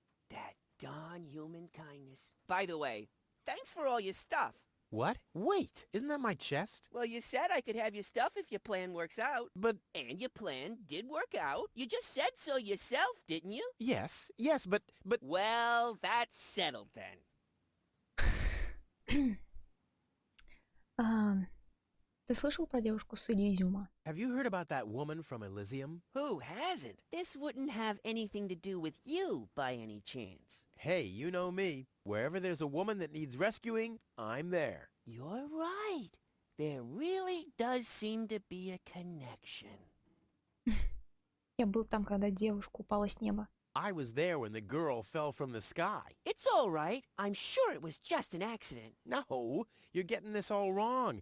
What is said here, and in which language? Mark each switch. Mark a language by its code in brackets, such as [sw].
[en] that darn human kindness. By the way, thanks for all your stuff. What? Wait, isn't that my chest? Well, you said I could have your stuff if your plan works out. But... And your plan did work out. You just said so yourself, didn't you? Yes, but... Well, that's settled then. [ru] Ты слышал про девушку с Элизиума? [en] Have you heard about that woman from Elysium? Who hasn't? This wouldn't have anything to do with you by any chance. Hey, you know me. Wherever there's a woman that needs rescuing, I'm there. You're right. There really does seem to be a connection. [ru] Я был там, когда девушка упала с неба. [en] I was there when the girl fell from the sky. It's all right. I'm sure it was just an accident. No, you're getting this all wrong.